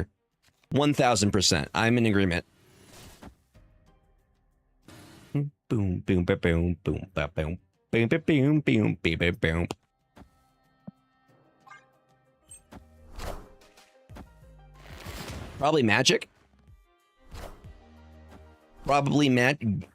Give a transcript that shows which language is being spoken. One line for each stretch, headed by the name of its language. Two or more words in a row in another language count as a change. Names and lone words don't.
English: 1000%. I'm in agreement. Boom, boom, ba, boom, boom, ba, boom, boom, ba, boom, boom, ba, ba, boom. Probably magic. Probably magic.